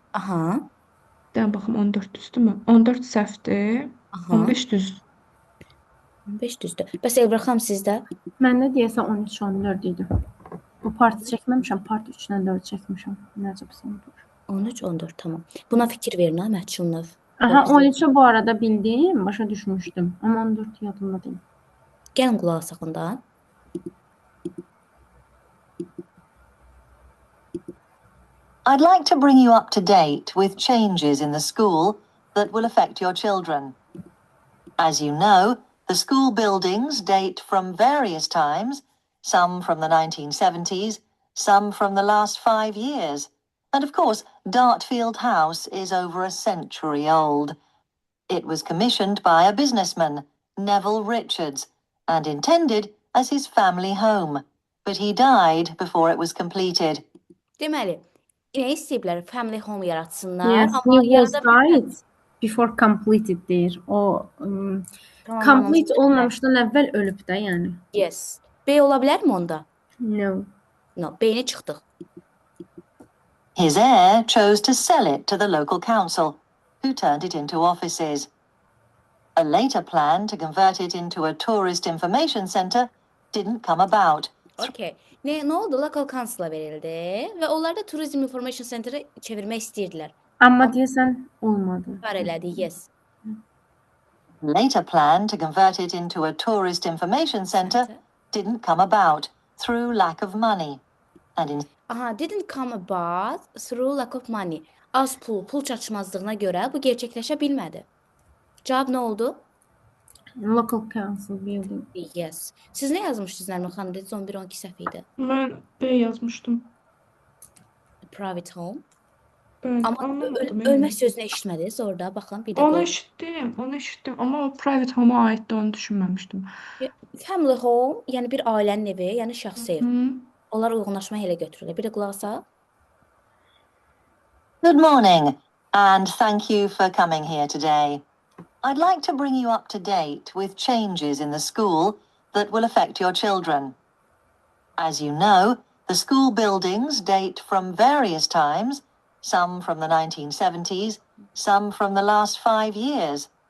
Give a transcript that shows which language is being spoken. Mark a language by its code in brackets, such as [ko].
[az] Aha. Bir dənə baxım 14 düzdürmü? 14 səhvdir. Aha. 15 düz. 15 düzdür. Bəs Elbir xanım sizdə? Məndə deyəsən 13-14 idi. Bu parti çəkməmişəm, part 3-dən 4 çəkmişəm. Nəcəbsən dur. 13 14 tamam. Buna fikir verin ha Məhçunov. Aha, 13-ü bu arada bildim, başa düşmüşdüm. Amma 14 yadımda deyil. Gəlin qulaq asaq da. [en] I'd like to bring you up to date with changes in the school that will affect your children. As you know, the school buildings date from various times, some from the 1970s, some from the last 5 years. And of course, Dartfield House is over a century old. It was commissioned by a businessman, Neville Richards, and intended as his family home. But he died before it was completed. [az] Deməli, nə istəyiblər? Family home yaratsınlar, [en] Yes, [az] amma [en] he was [az] yarada bilmədilər. [en] died before completed [az] deyir. O Tamam, complete olmamışdan əvvəl ölüb də, yəni. [en] Yes. [az] B ola bilərmi onda? [en] No. No, [az] B-ni çıxdıq. [en] His heir chose to sell it to the local council, who turned it into offices. A later plan to convert it into a tourist information centre didn't come about. [az] Okay. Nə oldu? Local council-a verildi və onlar da Tourism Information Center-ə çevirmək istəyirdilər. Amma deyəsən olmadı. Var elədi, [en] yes. Later plan to convert it into a tourist information centre didn't come about through lack of money. And in Aha, didn't come about through lack of money. [az] Az pul çatışmazlığına görə bu gerçəkləşə bilmədi. Cavab nə oldu? [en] Local council building. Yes. [az] Siz nə yazmışdınız Nərmin xanım? Dediniz 11-12 səhv idi. Mən B yazmışdım. [en] Private home. [az] Bəli, Amma anlamadım. ölmək sözünü eşitmədiniz orada. Baxın, bir Onu dəqiqə. eşitdim, amma o private home-a aiddir, onu düşünməmişdim. Family home, yəni bir ailənin evi, yəni şəxsi ev. Hı. Onlar uyğunlaşma elə götürürlər. Bir də qulaq asaq. [en] good morning, and thank you for coming here today. I'd like to bring you up to date with changes in the school that will affect your children. As you know, the school buildings date from various times, some from the 1970s, some from the last 5 years.